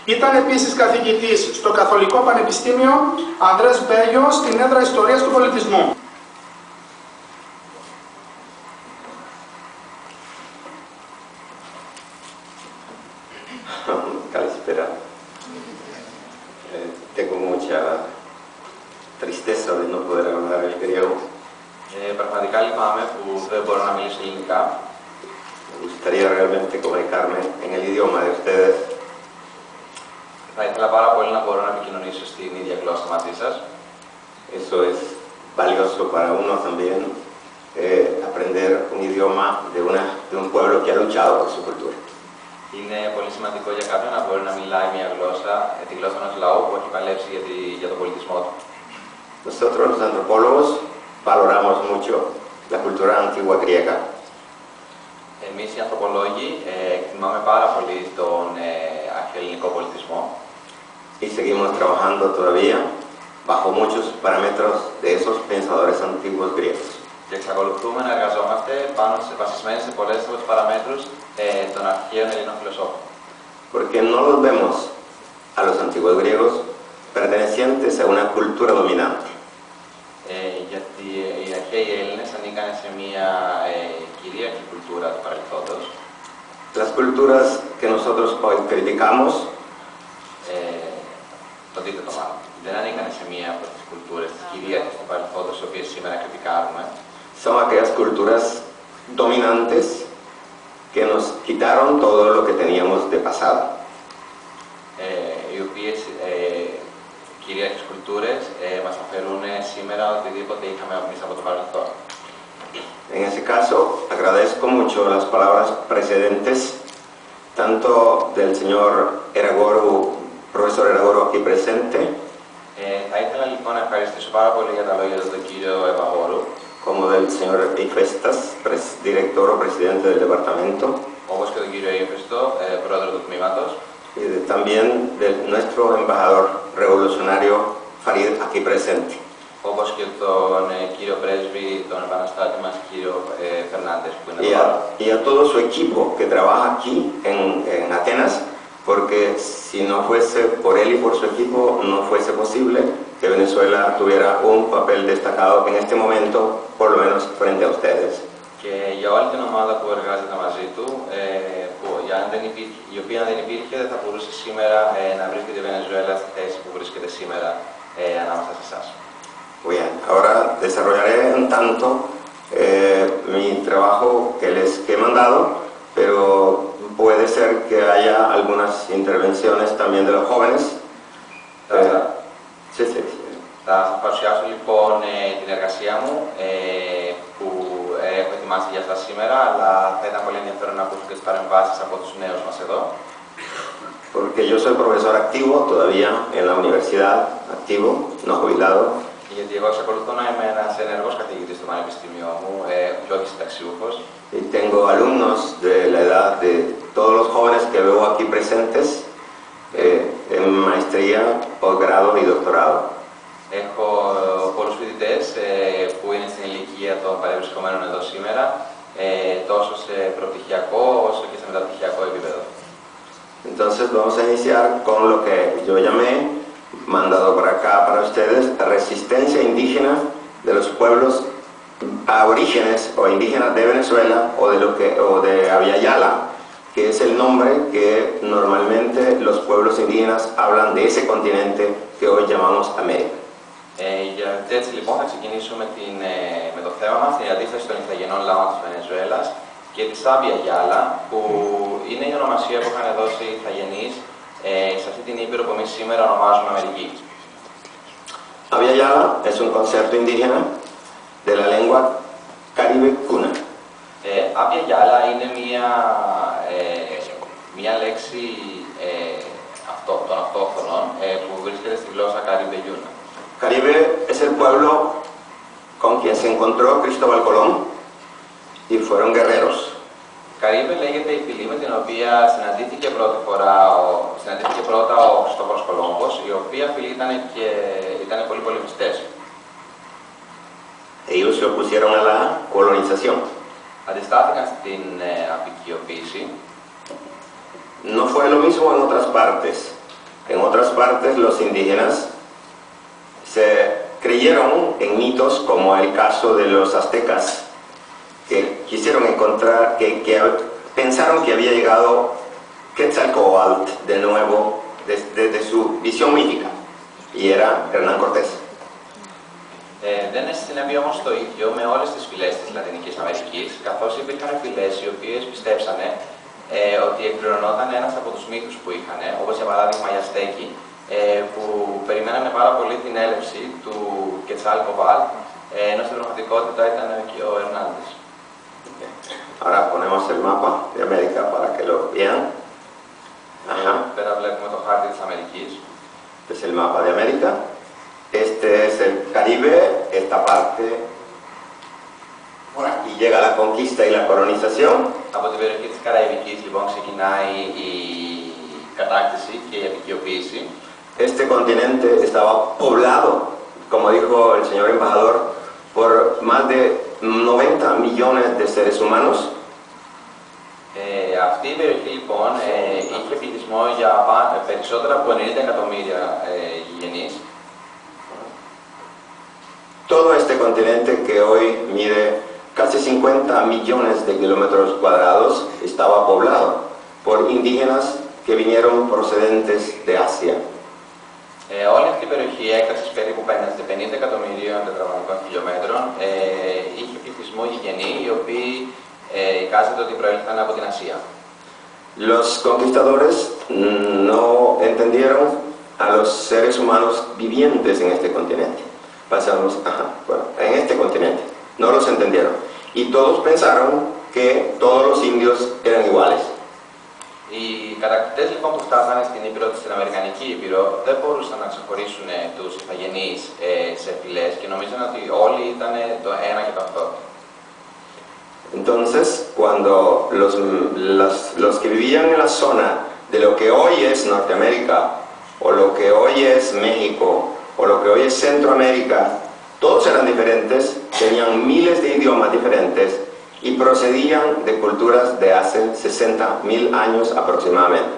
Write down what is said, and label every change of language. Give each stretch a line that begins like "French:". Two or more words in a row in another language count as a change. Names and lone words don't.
Greek: Ήταν επίσης καθηγητής στο Καθολικό Πανεπιστήμιο Ανδρές Μπέγιο στην έδρα Ιστορίας του Πολιτισμού. Καλησπέρα.
Spanish: Tengo mucha tristeza de no poder hablar el griego.
Greek: Πραγματικά λυπάμαι που δεν μπορώ να μιλήσω ελληνικά.
Spanish: Me gustaría realmente comunicarme en el idioma de ustedes.
Greek: Θα ήθελα πάρα πολύ να μπορώ να επικοινωνήσω στην ίδια γλώσσα μαζί σας.
Spanish: Eso es valioso para uno también, aprender un idioma de un pueblo que ha luchado por su cultura.
Greek: Είναι πολύ σημαντικό για κάποιον να μπορεί να μιλάει μια γλώσσα, τη γλώσσα ενός λαού που έχει παλέψει για τον πολιτισμό του.
Spanish: Nosotros los antropólogos valoramos mucho la cultura antigua griega.
Greek: Εμείς οι ανθρωπολόγοι εκτιμάμε πάρα πολύ τον αρχαιοελληνικό πολιτισμό.
Spanish: Y seguimos trabajando todavía bajo muchos parámetros de esos pensadores antiguos griegos.
Greek: Και εξακολουθούμε να εργαζόμαστε βασισμένοι σε πολλές από τις παραμέτρους των αρχαίων Ελλήνων φιλοσόφων.
Spanish: Porque no los vemos a los antiguos griegos pertenecientes a una cultura dominante.
Greek: Γιατί οι αρχαίοι Έλληνες ανήκαν σε μια κυρίαρχη κουλτούρα του παρελθόντος.
Spanish: Las culturas que nosotros hoy criticamos
Greek: Το αντίθετο μάλλον. Δεν ανήκαν σε μία από τις κουλτούρες της κυρίαρχης του παρελθόντος, τις οποίες σήμερα κριτικάρουμε.
Spanish: son aquellas culturas dominantes que nos quitaron todo lo que teníamos de pasado.
Greek: Οι οποίες κυρίαρχες κουλτούρες μας αφαιρούν σήμερα οτιδήποτε είχαμε εμείς από το παρελθόν.
Spanish: En ese caso, agradezco mucho las palabras precedentes, tanto del señor Eragoru, profesor Eragoru aquí presente,
Greek: Θα ήθελα λοιπόν να ευχαριστήσω πάρα πολύ για τα λόγια του τον κύριο Ευαγόρου,
Spanish: como del señor Ifestas, director o presidente del departamento,
Greek: όπως και τον κύριο Ύφεστο, πρόεδρο του τμήματος,
Spanish: y también de nuestro embajador revolucionario Farid aquí presente.
Greek: όπως και τον κύριο πρέσβη, τον επαναστάτη μας, κύριο Φερνάντες, που είναι εδώ.
Spanish: Y a todo su equipo que trabaja aquí en Atenas, porque si no fuese por él y por su equipo, no fuese posible que Venezuela tuviera un papel destacado en este momento, por lo menos frente a ustedes.
Greek: Και για όλη την ομάδα που εργάζεται μαζί του, η οποία αν δεν υπήρχε δεν θα μπορούσε σήμερα να βρίσκεται η Βενεζουέλα στη θέση που βρίσκεται σήμερα ανάμεσα σε εσάς.
Spanish: Bien, ahora desarrollaré un tanto mi trabajo que he mandado, pero puede ser que haya algunas intervenciones también de los jóvenes. Sí, sí, sí.
Greek: Θα σας παρουσιάσω λοιπόν την εργασία μου που έχω ετοιμάσει για σας σήμερα, αλλά θα ήταν πολύ ενδιαφέρον να ακούσω και τις παρεμβάσεις από τους νέους μας εδώ.
Spanish: Porque yo soy profesor activo todavía en la universidad, activo, no jubilado.
Greek: Γιατί εγώ εξακολουθώ να είμαι ένας ενεργός καθηγητής στο πανεπιστήμιο μου και όχι συνταξιούχος.
Spanish: Y tengo alumnos de la edad de todos los jóvenes que veo aquí presentes en maestría, posgrado y doctorado.
Greek: Έχω πολλούς φοιτητές που είναι στην ηλικία των παρευρισκομένων εδώ σήμερα, τόσο σε προπτυχιακό όσο και σε μεταπτυχιακό επίπεδο.
Spanish: Entonces vamos a iniciar con lo que yo llamé, mandado para acá para ustedes, resistencia indígena de los pueblos aborígenes o indígenas de Venezuela o de Abya-Yala, que es el nombre que normalmente los pueblos indígenas hablan de ese continente que hoy llamamos América.
Greek: Έτσι λοιπόν θα ξεκινήσουμε με το θέμα μας, την αντίσταση των ηθαγενών λαών της Βενεζουέλας και της Abya-Yala, που είναι η ονομασία που είχαν δώσει οι ηθαγενείς σε αυτή την ήπειρο που εμείς σήμερα ονομάζουμε Αμερική.
Spanish: Abya-Yala es un concepto indígena de la lengua caribe cuna.
Greek: Abya-Yala είναι μια λέξη των αυτόχθονων που βρίσκεται στη γλώσσα Καριμπεγιούνα.
Spanish: Caribe es el pueblo con quien se encontró Cristóbal Colón y fueron guerreros.
Greek: Καρίβε λέγεται η φυλή με την οποία συναντήθηκε πρώτα ο Χριστόφορος Κολόμβος, η οποία φυλή ήταν πολύ πολεμιστές.
Spanish: Ellos se opusieron a la colonización.
Greek: Αντιστάθηκαν στην αποικιοποίηση.
Spanish: No fue lo mismo en otras partes En otras partes, los indígenas se creyeron en mitos como el caso de los aztecas, que quisieron encontrar, que pensaron que había llegado Quetzalcóatl de nuevo desde su visión mítica, y era Hernán Cortés.
Greek: Δεν συνέβη όμως το ίδιο με όλες τις φυλές της Λατινικής Αμερικής, καθώς υπήρχαν φυλές οι οποίες πιστέψανε ότι εκπληρωνόταν ένας από τους μύθους που είχαν, όπως για παράδειγμα οι Αζτέκοι, που περιμένανε πάρα πολύ την έλευση του Quetzalcóatl, ενώ στην πραγματικότητα ήταν και ο Hernández.
Spanish: Ahora ponemos el mapa de América para que lo vean.
Greek: Πέρα βλέπουμε το χάρτη της Αμερικής.
Spanish: Este es el mapa de América. Este es el Caribe, esta parte. Por aquí llega la conquista y la colonización.
Greek: Από την περιοχή της Καραϊβικής λοιπόν ξεκινάει η κατάκτηση και η επικιοποίηση.
Spanish: Este continente estaba poblado, como dijo el señor embajador, por más de 90 millones de seres humanos.
Greek: Αυτή η περιοχή λοιπόν είχε πληθυσμό για περισσότερα από 90 εκατομμύρια γηγενείς.
Spanish: Todo este continente que hoy mide casi 50 millones de kilómetros cuadrados estaba poblado por indígenas que vinieron procedentes de Asia.
Greek: Όλη αυτή η περιοχή έκτασης περίπου 50 εκατομμυρίων τετραγωνικών χιλιόμετρων είχε πληθυσμό γηγενή, οι οποίοι εικάζεται ότι προήλθαν από την Ασία.
Spanish: Los conquistadores no entendieron a los seres humanos vivientes en este continente. Pasamos, en este continente. No los entendieron. Y todos pensaron que todos los indios eran iguales.
Greek: Οι κατακτητές λοιπόν που φτάσανε στην Ήπειρο, στην Αμερικανική Ήπειρο, δεν μπορούσαν να ξεχωρίσουν τους ηθαγενείς σε φυλές και νομίζαν ότι όλοι ήταν το ένα και το αυτό.
Spanish: Entonces, cuando los que vivían en la zona de lo que hoy es Norteamérica, o lo que hoy es México, o lo que hoy es Centroamérica, todos eran diferentes, tenían miles de idiomas diferentes y procedían de culturas de hace 60.000 años aproximadamente.